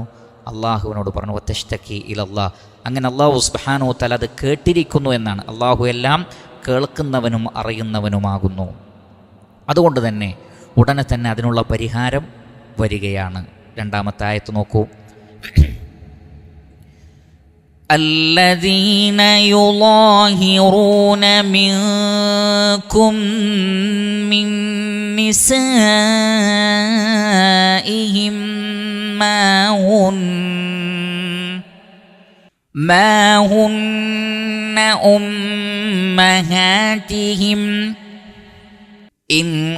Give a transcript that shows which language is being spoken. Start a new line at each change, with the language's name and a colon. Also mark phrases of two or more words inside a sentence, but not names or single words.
Malayalam: അള്ളാഹുവിനോട് പറഞ്ഞു.
Arabic: وتشتكي إلى الله.
Malayalam: അങ്ങനെ
Arabic: الله سبحانه وتعالى
Malayalam: അത് കേട്ടിരിക്കുന്നു എന്നാണ്. അള്ളാഹു എല്ലാം കേൾക്കുന്നവനും അറിയുന്നവനുമാകുന്നു. അതുകൊണ്ട് തന്നെ ഉടനെ തന്നെ അതിനുള്ള പരിഹാരം വരികയാണ്. രണ്ടാമത്തെ ആയത്ത് നോക്കൂ.
Arabic: الذين يظاهرون منكم من نسائهم ما هن أمهاتهم إن